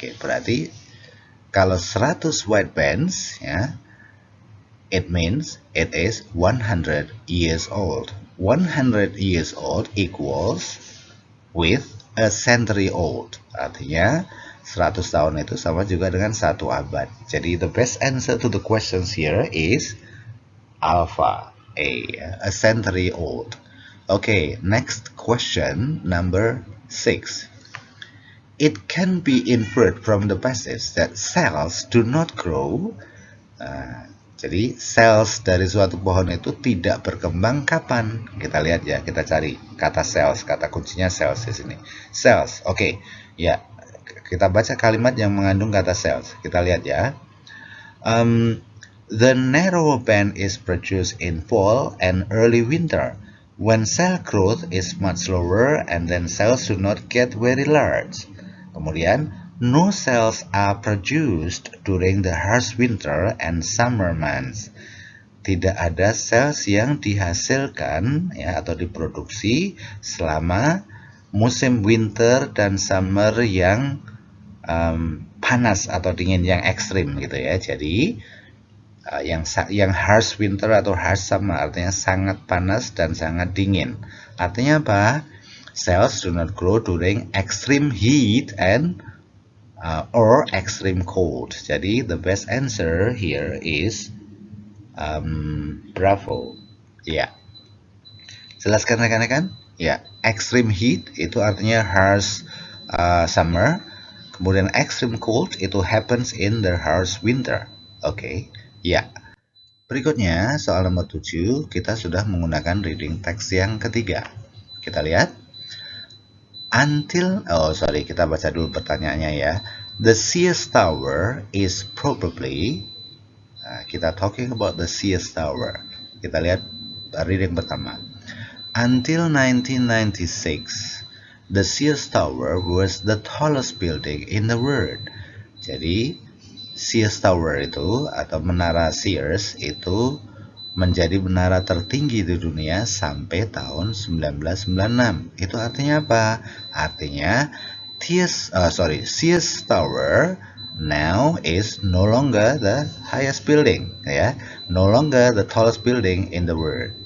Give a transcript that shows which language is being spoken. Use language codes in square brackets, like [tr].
[id] Oke, berarti kalau [en] 100 white bands ya, it means it is 100 years old. 100 years old equals with a century old, [id] artinya 100 tahun itu sama juga dengan 1 abad. Jadi [en] the best answer to the questions here is alpha, a century old. Okay, next question, number 6. It can be inferred from the passage that cells do not grow. [id] Jadi cells dari suatu pohon itu tidak berkembang kapan? Kita lihat ya, kita cari kata cells, kata kuncinya cells di sini. Cells, oke, ya. Kita baca kalimat yang mengandung kata cells. Kita lihat ya. [en] The narrow band is produced in fall and early winter, when cell growth is much slower and then cells do not get very large. [id] Kemudian, [en] no cells are produced during the harsh winter and summer months. [id] Tidak ada cells yang dihasilkan ya atau diproduksi selama musim winter dan summer yang panas atau dingin, yang ekstrim gitu ya. Jadi yang [en] harsh winter [id] atau [en] harsh summer [id] artinya sangat panas dan sangat dingin. Artinya apa? [en] Cells do not grow during extreme heat and or extreme cold. Jadi the best answer here is bravo. [id] Ya. Jelaskan rekan-rekan? Ya, [en] extreme heat [id] itu artinya [en] harsh summer. [id] Kemudian [en] extreme cold itu happens in the harsh winter. Oke. [id] Ya, berikutnya soal nomor 7, kita sudah menggunakan reading text yang ketiga. Kita lihat. Kita baca dulu pertanyaannya ya. [en] The Sears Tower is probably, kita talking about the Sears Tower. [id] Kita lihat reading pertama. [en] Until 1996, The Sears Tower was the tallest building in the world. [id] Jadi Sears Tower itu atau menara Sears itu menjadi menara tertinggi di dunia sampai tahun 1996. Itu artinya apa? Artinya [en] Sears Tower now is no longer the highest building, ya, no longer the tallest building in the world.